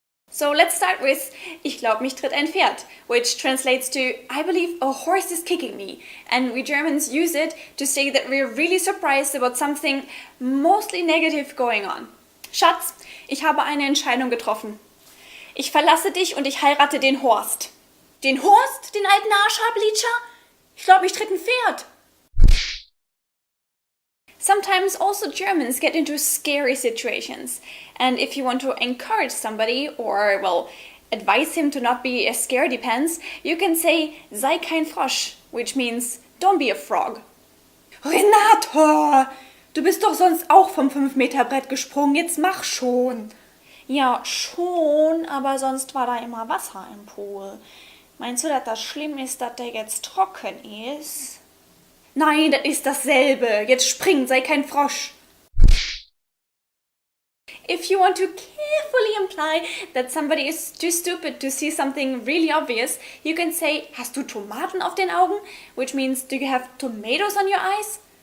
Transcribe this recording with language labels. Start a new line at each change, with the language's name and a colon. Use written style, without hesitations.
English: So let's start with
German: Ich glaub, mich tritt ein Pferd,
English: which translates to I believe a horse is kicking me. And we Germans use it to say that we're really surprised about something mostly negative going on.
German: Schatz, ich habe eine Entscheidung getroffen. Ich verlasse dich und ich heirate den Horst. Den Horst? Den alten Arschhablitscher? Ich glaub, mich tritt ein Pferd.
English: Sometimes also Germans get into scary situations, and if you want to encourage somebody or, well, advise him to not be as scaredy pants, you can say
German: sei kein Frosch,
English: which means don't be a frog.
German: Renate, du bist doch sonst auch vom 5-Meter-Brett gesprungen, jetzt mach schon. Ja, schon, aber sonst war da immer Wasser im Pool. Meinst du, dass das schlimm ist, dass der jetzt trocken ist? Nein, das ist dasselbe. Jetzt spring, sei kein Frosch.
English: If you want to carefully imply that somebody is too stupid to see something really obvious, you can say,
German: hast du Tomaten auf den Augen?
English: Which means, do you have tomatoes on your eyes?